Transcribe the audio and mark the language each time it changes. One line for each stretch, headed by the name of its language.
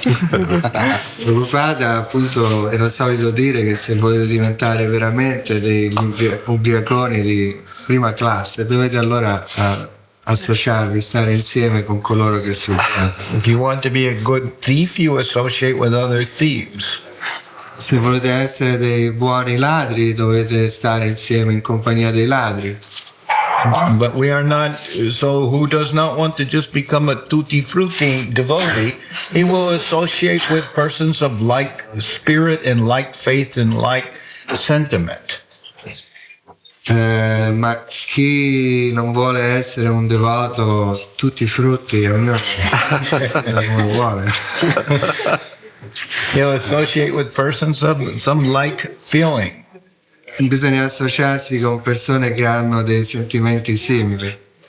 Italian: Prabhupada appunto era solito dire che se volete diventare veramente degli ubriaconi di prima classe dovete allora associarvi, stare insieme con coloro che si ubriacano.
English: If you want to be a good thief, you associate with other thieves.
Italian: Se volete essere dei buoni ladri dovete stare insieme in compagnia dei ladri.
English: But we are not, so who does not want to just become a tutti frutti devotee, he will associate with persons of like spirit and like faith and like sentiment.
Italian: Ma chi non vuole essere un devoto tutti i frutti, ognuno non vuole.
English: He'll associate with persons of some like feeling.
Italian: Bisogna associarsi con persone che hanno dei sentimenti simili.